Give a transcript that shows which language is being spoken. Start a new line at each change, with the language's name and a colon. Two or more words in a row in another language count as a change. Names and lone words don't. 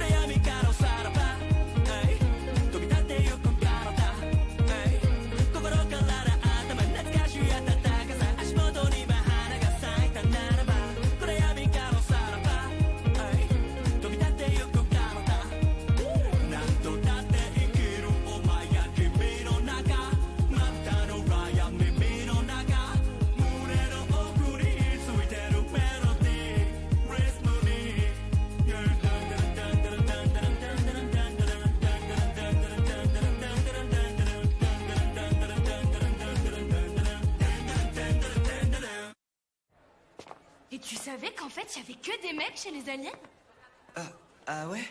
Japanese: 闇からおさらば飛び立ってゆく体心から頭懐かしい暖かさ足元には花が咲いたならば暗闇からおさらば飛び立ってゆく体何度だって生きるお前や君の中またのラや耳の中胸の奥についてるメロディーリズムに
French: Et tu savais qu'en fait, il y avait que des mecs chez les aliens? Ah ouais?